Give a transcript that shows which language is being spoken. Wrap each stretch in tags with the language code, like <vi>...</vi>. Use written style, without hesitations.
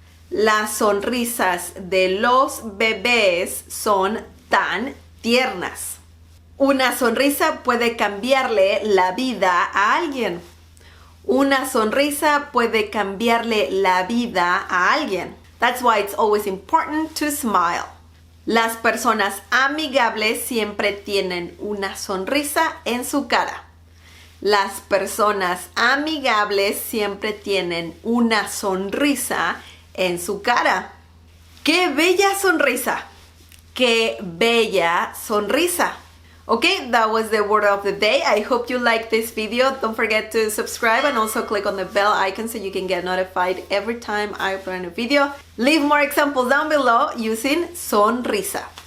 <es>Las sonrisas de los bebés son tan tiernas. Una sonrisa puede cambiarle la vida a alguien. Una sonrisa puede cambiarle la vida a alguien.</es> <en>That's why it's always important to smile.</en> <es>Las personas amigables siempre tienen una sonrisa en su cara. Las personas amigables siempre tienen una sonrisa en su cara. ¡Qué bella sonrisa! ¡Qué bella sonrisa!</es> <en>Okay, that was the word of the day. I hope you liked this video. Don't forget to subscribe and also click on the bell icon so you can get notified every time I upload a new video. Leave more examples down below using sonrisa.</en>